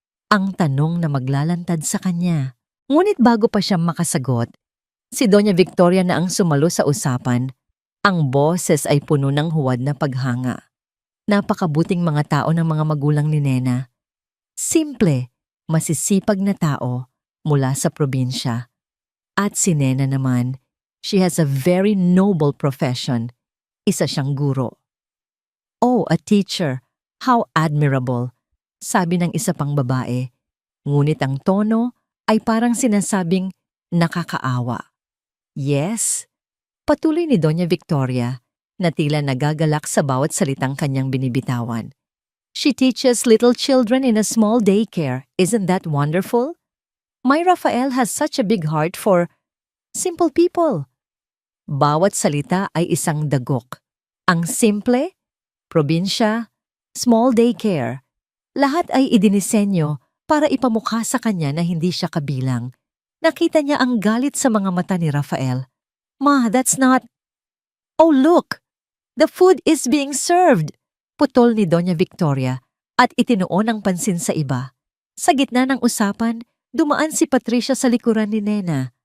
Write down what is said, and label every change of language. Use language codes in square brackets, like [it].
[tl] Ang tanong na maglalantad sa kanya. Ngunit bago pa siya makasagot, si Doña Victoria na ang sumalo sa usapan. Ang boses ay puno ng huwad na paghanga. Napakabuting mga tao ng mga magulang ni Nena. Simple, masisipag na tao mula sa probinsya. At si Nena naman, [en] she has a very noble profession. [tl] Isa siyang guro. [en] Oh, a teacher. How admirable, [tl] sabi ng isa pang babae. Ngunit ang tono ay parang sinasabing nakakaawa. Yes, patuloy ni Doña Victoria na tila nagagalak sa bawat salitang kanyang binibitawan. [en] She teaches little children in a small daycare. Isn't that wonderful? My Raphael has such a big heart for simple people. [tl] Bawat salita ay isang dagok. Ang simple, probinsya, small daycare, lahat ay idinisenyo para ipamukha sa kanya na hindi siya kabilang. Nakita niya ang galit sa mga mata ni Raphael. [en] Ma, that's not... Oh, look! The food is being served! [tl] Putol ni Doña Victoria at itinuon ang pansin sa iba. Sa gitna ng usapan, dumaan si Patricia sa likuran ni Nena.